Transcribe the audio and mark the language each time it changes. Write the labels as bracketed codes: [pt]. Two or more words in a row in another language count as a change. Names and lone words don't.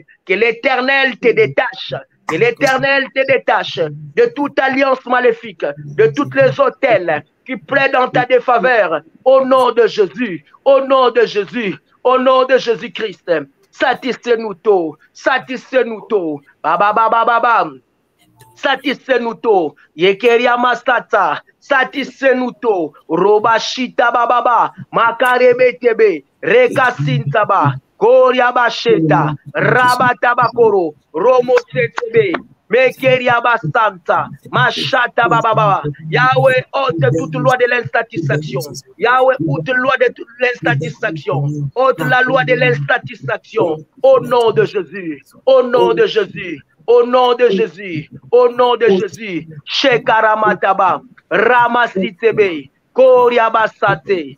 [fr] Que l'Éternel te détache. Que l'Éternel te détache de toute alliance maléfique, de toutes les autels qui plaident en ta défaveur. Au nom de Jésus, au nom de Jésus, au nom de Jésus-Christ. Satisfais-nous tôt, satisfais-nous tôt. Satisfais-nous tôt. Yekeria Mastata, satisfais-nous tôt. Robashita Bababa, Makarebe Tebe, Rekasintaba. Koriabasheta, Rabatabakoro, Romo Setebe, Mekeriabastanta, Machata Bababa. Yahweh, ôte toute loi de l'insatisfaction. Yahweh, ôte loi de l'insatisfaction. Ôte la loi de l'insatisfaction. Au nom de Jésus, au nom de Jésus, au nom de Jésus, au nom de Jésus. Shekaramataba, Ramasitebe, Koriabasate.